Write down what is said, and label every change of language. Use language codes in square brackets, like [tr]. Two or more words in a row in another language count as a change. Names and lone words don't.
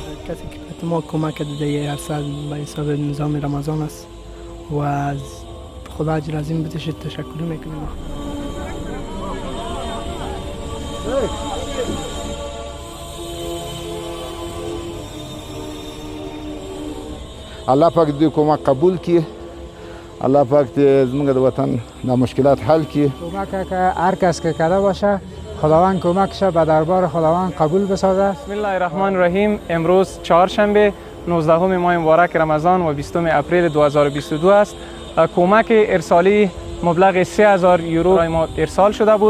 [fa] کسی که ما کمک داده هر سال به حساب نظام رمضان است و از خدا اجر عظیم بهش تشکر میکنیم. [ps] الله پاک دې کمک قبول کړي. الله پاک دې زموږ د وطن د مشکلات حل کړي. [fa] کمک که هر کس که کرده باشه خداوند کمکشه به دربار خداوند قبول بسازه. [ar] بسم الله الرحمن الرحیم. [fa] امروز چهارشنبه 19 ماه مبارک رمضان و 20 اپریل 2022 است. کمک ارسالی مبلغ 3000 یورو ما ارسال شده بود.